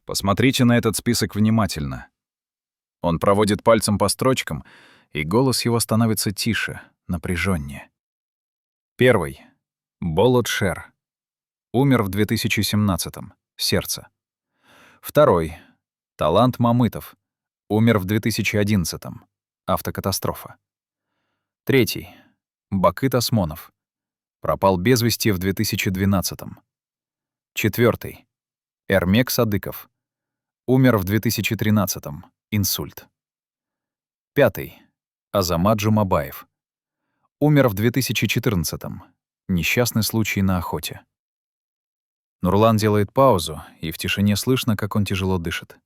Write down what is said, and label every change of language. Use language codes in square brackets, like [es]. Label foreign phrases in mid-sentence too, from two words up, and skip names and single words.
[ru] Посмотрите на этот список внимательно». Он проводит пальцем по строчкам, и голос его становится тише, напряженнее. 1. Болот Шер. Умер в 2017-м. Сердце. 2. Талант Мамытов. Умер в 2011-м. Автокатастрофа. 3. Бакыт Осмонов. Пропал без вести в 2012-м. 4. Эрмек Садыков. Умер в 2013-м. Инсульт. 5. Азамат Джумабаев. Умер в 2014-м. Несчастный случай на охоте. Нурлан делает паузу, и в тишине слышно, как он тяжело дышит.